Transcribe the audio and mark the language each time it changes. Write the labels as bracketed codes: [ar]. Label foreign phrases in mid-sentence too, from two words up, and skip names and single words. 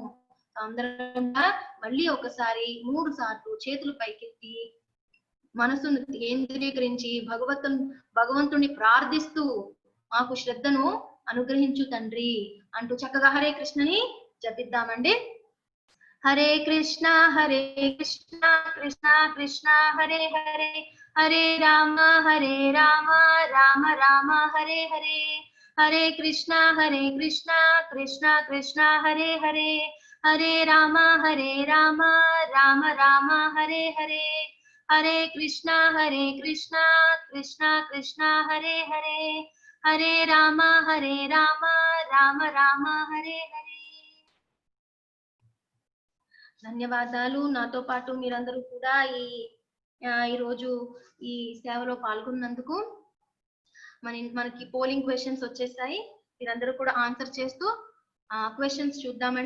[te] అందరం మళ్ళీ ఒకసారి 3 సార్లు చేతులు పైకెత్తి మనసును కేంద్రీకరించి భగవంతుని ప్రార్థిస్తూ మాకు శ్రద్ధను అనుగ్రహించు తండ్రి అంటూ చక్కగా హరే కృష్ణని జపిద్దామండి. [sa] హరే కృష్ణ కృష్ణ కృష్ణ హరే హరే, హరే రామ రామ రామ హరే హరే, హరే కృష్ణ కృష్ణ కృష్ణ హరే హరే, హరే రామ రామ రామ హరే హరే, హరే కృష్ణ కృష్ణ కృష్ణ హరే హరే, హరే రామ రామ రామ హరే హరే. [te] ధన్యవాదాలు. నాతో పాటు మీరందరూ కూడా ఈరోజు ఈ సేవలో పాల్గొన్నందుకు. మనకి పోలింగ్ క్వశ్చన్స్ వచ్చేసాయి. మీరందరూ కూడా ఆన్సర్ చేస్తూ క్వశ్చన్స్ చూద్దామండి.